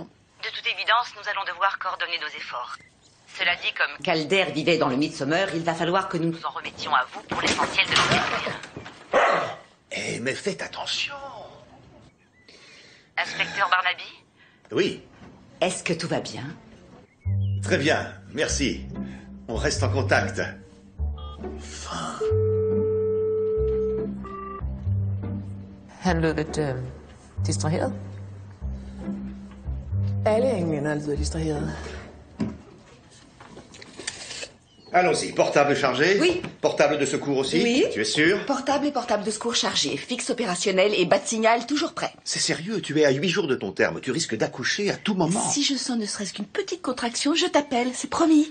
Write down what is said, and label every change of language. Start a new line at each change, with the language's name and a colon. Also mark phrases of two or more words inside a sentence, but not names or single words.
French: De toute évidence, nous allons devoir coordonner nos efforts. Cela dit, comme Calder vivait dans le Midsomer, il va falloir que nous nous en remettions à vous pour l'essentiel de l'enquête. Eh, mais faites attention. Inspecteur Barnaby? Oui. Est-ce que tout va bien? Très bien, merci. On reste en contact. Fin.
Danish: Han lød lidt distraheret. Alle englænder lyder distraheret.
French: Allons-y, portable chargé? Oui. Portable de secours aussi? Oui. Tu es sûr? Portable et portable de secours chargés, fixe opérationnel et bas de signal toujours prêt. C'est sérieux, tu es à 8 jours de ton terme. Tu risques d'accoucher à tout moment. Si je sens ne serait-ce qu'une petite contraction, je t'appelle, c'est promis.